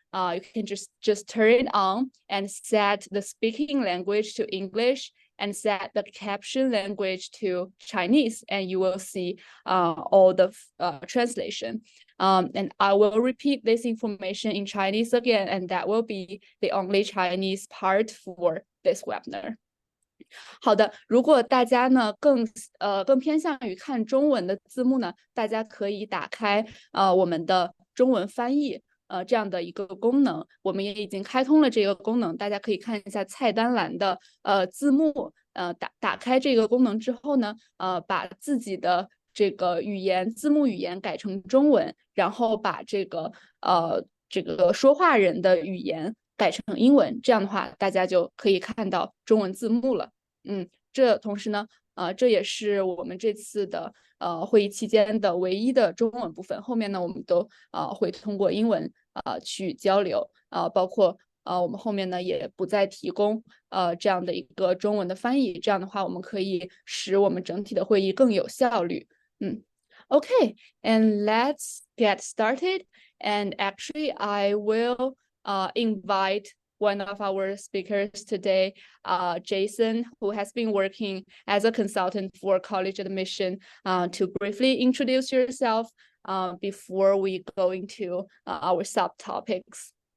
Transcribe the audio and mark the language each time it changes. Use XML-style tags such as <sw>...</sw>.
<en>You can just turn it on and set the speaking language to English and set the caption language to Chinese, and you will see all the translation. And I will repeat this information in Chinese again, and that will be the only Chinese part for this webinar.</en> <zh>好的，如果大家呢更偏向于看中文的字幕呢，大家可以打开我们的中文翻译这样的一个功能，我们也已经开通了这个功能，大家可以看一下菜单栏的字幕，打开这个功能之后呢，把自己的这个字幕语言改成中文，然后把这个说话人的语言改成英文，这样的话大家就可以看到中文字幕了。这同时呢，这也是我们这次的会议期间的唯一的中文部分。后面呢，我们都会通过英文去交流，包括我们后面呢也不再提供这样的一个中文的翻译。这样的话，我们可以使我们整体的会议更有效率。</zh> <en>Okay, and let's get started. And actually, I will invite one of our speakers today, Jason, who has been working as a consultant for college admission, to briefly introduce yourself before we go into our subtopics.</en>